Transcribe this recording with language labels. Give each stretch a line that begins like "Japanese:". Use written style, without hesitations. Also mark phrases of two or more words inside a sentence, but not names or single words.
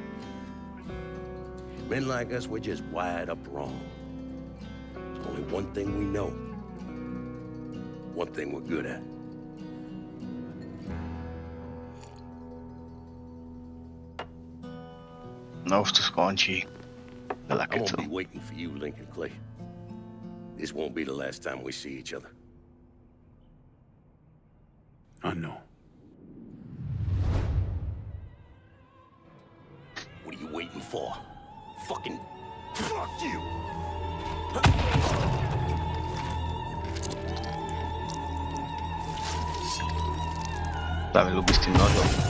English: Men like us, we're just wired up wrong. There's only one thing we know. One thing we're good at.
Slovak: No už to skončí. Veľa
English: I won't
Slovak: kecov.
English: be waiting for you, Lincoln Clay. This won't be the last time we see each other. I know. What are you waiting for? Fucking fuck you!
Slovak: Sa mi ľúbi s tým nožom.